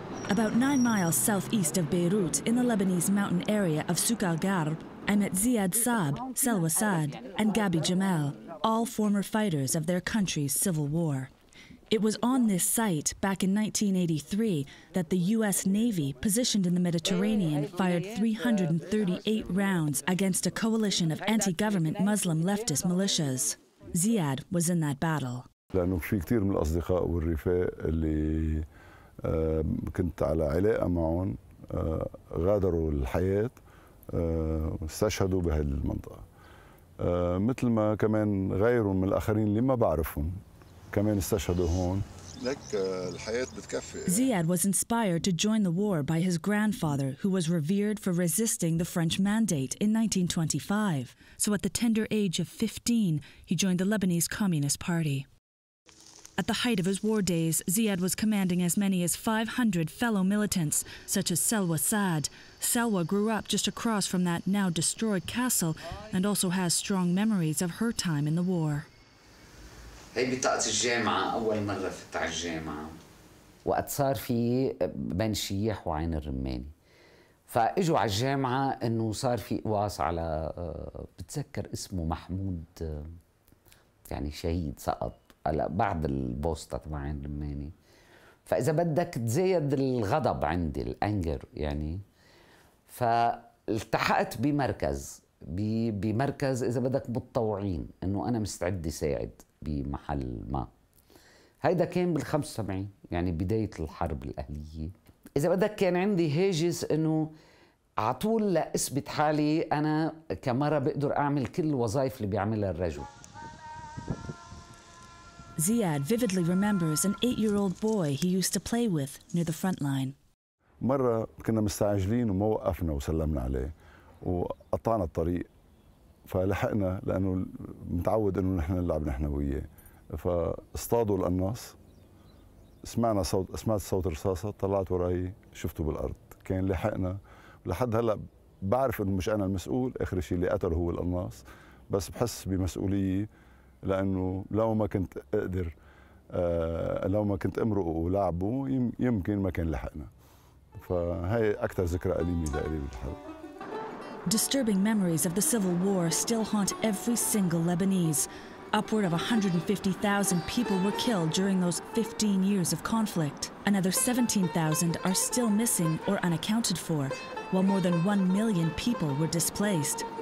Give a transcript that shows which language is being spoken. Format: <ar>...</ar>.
<en>About 9 miles southeast of Beirut, in the Lebanese mountain area of Souk al-Garb, I met Ziad Saab, Selwa Saad, and Gabi Jamal, all former fighters of their country's civil war. It was on this site, back in 1983, that the U.S. Navy, positioned in the Mediterranean, fired 338 rounds against a coalition of anti-government Muslim leftist militias. Ziad was in that battle.</en> <ar>لأنه في كثير من الأصدقاء والرفاق اللي كنت على علاقة معهم غادروا الحياة واستشهدوا بهذه المنطقة. مثل ما كمان غيرهم من الآخرين اللي ما بعرفهم.</ar> <en>Ziad was inspired to join the war by his grandfather, who was revered for resisting the French mandate in 1925. So at the tender age of 15, he joined the Lebanese Communist Party. At the height of his war days, Ziad was commanding as many as 500 fellow militants, such as Selwa Saad. Selwa grew up just across from that now destroyed castle and also has strong memories of her time in the war.</en> <ar>هي بطاقة الجامعة أول مرة فتت على الجامعة وقت صار في بين الشياح وعين الرماني فاجوا على الجامعة إنه صار في قواص على بتذكر اسمه محمود يعني شهيد سقط هلا بعد البوسطة تبع عين رماني. فإذا بدك تزايد الغضب عندي، الأنجر يعني. فالتحقت بمركز إذا بدك متطوعين، إنه أنا مستعد أساعد بمحل ما. هيدا كان بال75 يعني بداية الحرب الأهلية. إذا بدك كان عندي هاجس إنه على طول لأثبت حالي أنا كمرة بقدر أعمل كل الوظائف اللي بيعملها الرجل.</ar> <en>Ziad vividly remembers an 8-year-old boy he used to play with near the front line.</en> <ar>مرة كنا مستعجلين وما وقفنا وسلمنا عليه وقطعنا الطريق، فلحقنا لأنه متعود إنه نحن نلعب نحن وياه، فاصطادوا القناص. سمعت صوت رصاصة، طلعت وراي شفته بالأرض، كان لحقنا. لحد هلا بعرف إنه مش أنا المسؤول، آخر شيء اللي قتله هو القناص، بس بحس بمسؤولية لأنه لو ما كنت أقدر لو ما كنت أمرق ولعبه يمكن ما كان لحقنا. فهي أكثر ذكرى أليمة لإلي بالحرب.</ar> <en>Disturbing memories of the Civil War still haunt every single Lebanese. Upward of 150,000 people were killed during those 15 years of conflict. Another 17,000 are still missing or unaccounted for, while more than 1 million people were displaced.</en>